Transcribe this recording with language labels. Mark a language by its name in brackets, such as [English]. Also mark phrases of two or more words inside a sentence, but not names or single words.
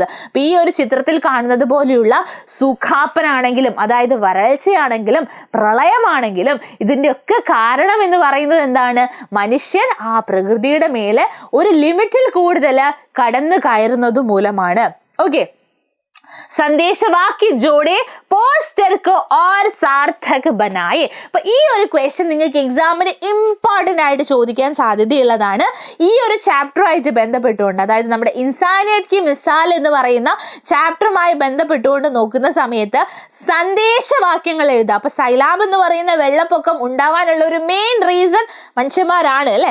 [Malayalam] അപ്പൊ ഈ ഒരു ചിത്രത്തിൽ കാണുന്നത് പോലെയുള്ള സുഖാപ്പനാണെങ്കിലും, അതായത് വരൾച്ചയാണെങ്കിലും പ്രളയമാണെങ്കിലും, ഇതിൻ്റെ ഒക്കെ കാരണം എന്ന് പറയുന്നത് എന്താണ്? മനുഷ്യൻ പ്രകൃതിയുടെ മേലെ ഒരു ലിമിറ്റിൽ കൂടുതൽ കടന്നു കയറുന്നത് മൂലമാണ്. [Hindi] ഓക്കെ, सन्देशवाक्य जोड़े പോസ്റ്റർ को और सार्थक बनाए. [Malayalam] അപ്പൊ ഈ ഒരു ക്വസ്റ്റ്യൻ നിങ്ങൾക്ക് എക്സാമിന് ഇമ്പോർട്ടൻ്റ് ആയിട്ട് ചോദിക്കാൻ സാധ്യതയുള്ളതാണ്. ഈ ഒരു ചാപ്റ്ററുമായിട്ട് ബന്ധപ്പെട്ടുകൊണ്ട്, അതായത് നമ്മുടെ ഇൻസാനിയത്ത് കി മിസാൽ എന്ന് പറയുന്ന ചാപ്റ്ററുമായി ബന്ധപ്പെട്ടുകൊണ്ട് നോക്കുന്ന സമയത്ത് സന്ദേശവാക്യങ്ങൾ എഴുതുക. അപ്പൊ സൈലാബ് എന്ന് പറയുന്ന വെള്ളപ്പൊക്കം ഉണ്ടാവാനുള്ള ഒരു മെയിൻ റീസൺ മനുഷ്യന്മാരാണ് അല്ലെ?